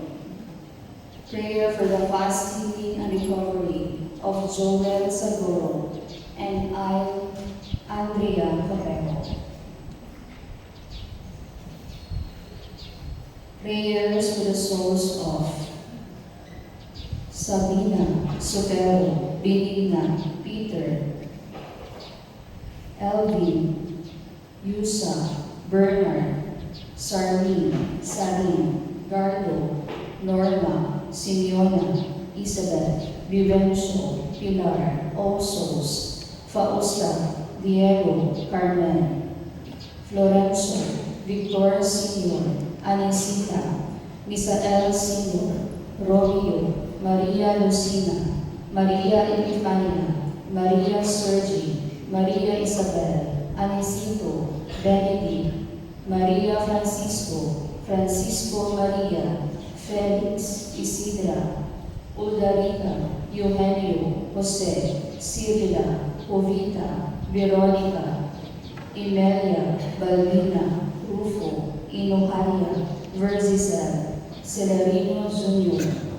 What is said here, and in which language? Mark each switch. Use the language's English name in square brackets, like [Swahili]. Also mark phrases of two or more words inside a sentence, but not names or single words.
[English] Prayer for the fast healing and recovery of Joel Sagoro and I, Andrea Capeco. Prayers for the souls of Sabina, Sotero, Benigna, Peter, Elvin, Yusa, Bernard, Sarlene, Sarin, Gardo, Norma, Simeona, Isabel, Vivencio, Pilar, All Souls, Fausta, Diego, Carmen, Florencio, Victor Sr., Anisita, Misael Sr., Romeo, Maria Lucina, Maria Epifania, Maria Sergi, Maria Isabel, Anisito, Benedict, Maria Francisco, Francisco Maria, Felix, Isidra, Uldarica, Eugenio, Jose, Cirila, Jovita, Veronica, Imelia, Balbina, Rufo, Inoharia, Verzizel, Celerino Jr.,